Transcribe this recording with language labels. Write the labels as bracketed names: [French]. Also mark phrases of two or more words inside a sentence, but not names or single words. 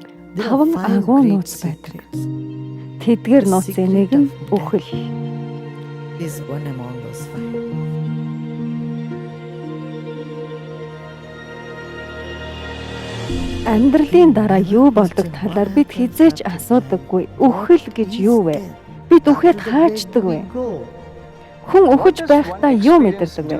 [Mongolian] 5 агуу нууц байдаг. Тэдгээр нууцын нэг нь үхэл. [English] Is one among those 5. [Mongolian] Амьдралын дараа юу болдог талаар бид хизээч асуудаггүй. Үхэл гэж юу вэ? Бид үхээд хаачдаг вэ? Хүн үхэж байхдаа юу мэдэрдэг вэ?